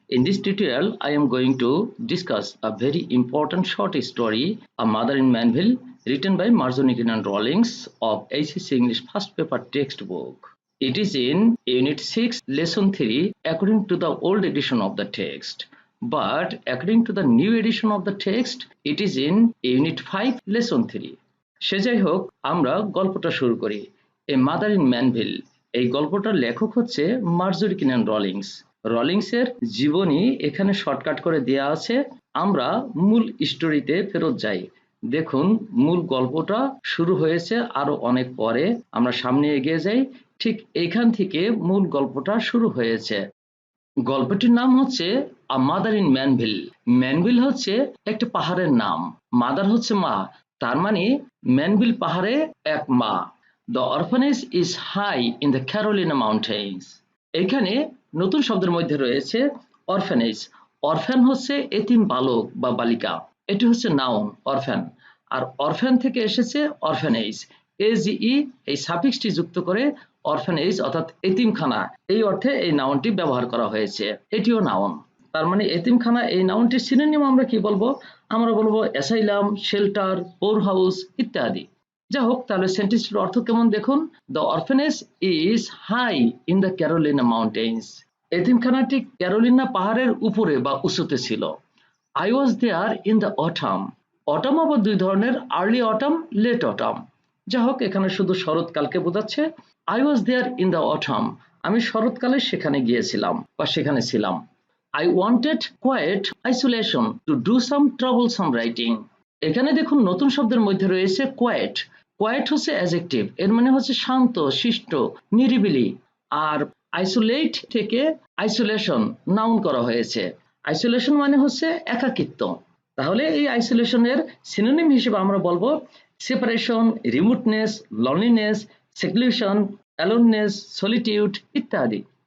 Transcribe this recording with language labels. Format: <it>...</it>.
<en>In this tutorial, I am going to discuss a very important short story, A Mother in Mannville, written by Marjani and Rawlings of HSC English First Paper textbook. It is in Unit 6, Lesson 3, according to the old edition of the text. But according to the new edition of the text, it is in Unit 5, Lesson 3.</en> <bn>সে যাই হোক, আমরা গল্পটা শুরু করি। A mother in Manville. এই গল্পটার লেখক হচ্ছে মার্জরি কিনান রলিংস এর জীবনী এখানে শর্টকাট করে দেয়া আছে। আমরা মূল স্টোরিতে ফেরত যাই। দেখুন, মূল গল্পটা শুরু হয়েছে আরো অনেক পরে। আমরা সামনে এগিয়ে যাই, ঠিক এখান থেকে মূল গল্পটা শুরু হয়েছে। গল্পটির নাম হচ্ছে a mother in Manville. Manville হচ্ছে একটা পাহাড়ের নাম, মাদার হচ্ছে মা, তার মানে ম্যানভিল পাহাড়ে এক মা।</bn> <en>The orphanage is high in the Carolina mountains.</en> <bn>এখানে নতুন শব্দের মধ্যে রয়েছে অরফ্যানেজ। অরফ্যান হচ্ছে এতিম বালক বা বালিকা, এটি হচ্ছে নাউন অরফ্যান। আর অরফ্যান থেকে এসেছে অরফ্যানেজ, এজিই এই সাফিক্সটি যুক্ত করে অরফ্যানেজ অর্থাৎ এতিমখানা এই অর্থে এই নাউনটি ব্যবহার করা হয়েছে। এটিও নাউন, তার মানে এতিমখানা এই নাউনটির সিনোনিম আমরা কি বলবো? আমরা বলবো অ্যাসাইলাম, শেল্টার, পোর হাউস ইত্যাদি। যা হোক, তাহলে সেন্টেন্সটির অর্থ কেমন দেখুন।</bn> <en>The orphanage is high in the Carolina mountains.</en> <bn>এতিমখানাটি Carolina পাহাড়ের উপরে বা উঁচুতে ছিল।</bn> <en>I was there in the autumn.</en> <bn>Autumn আবার দুই ধরনের, আর্লি অটাম, লেট অটাম। যা হোক, এখানে শুধু শরৎকালকে বোঝাচ্ছে।</bn> <en>I was there in the autumn,</en> <bn>আমি শরৎকালে সেখানে গিয়েছিলাম বা সেখানে ছিলাম।</bn> <en>I wanted quiet isolation to do some troublesome writing.</en> <bn>এখানে দেখুন, নতুন শব্দের মধ্যে রয়েছে কোয়েট। কোয়েট হচ্ছে অ্যাডজেক্টিভ, এর মানে হচ্ছে শান্ত, শিষ্ট, নিরিবিলি। আর আইসোলেট থেকে আইসোলেশন নাউন করা হয়েছে। আইসোলেশন মানে হচ্ছে একাকিত্ব। তাহলে এই আইসোলেশনের সিনোনিম হিসেবে আমরা বলবো সেপারেশন, রিমোটনেস, লনলিনেস, সেক্লুশন, অ্যালোননেস, সলিটিউড ইত্যাদি।</bn>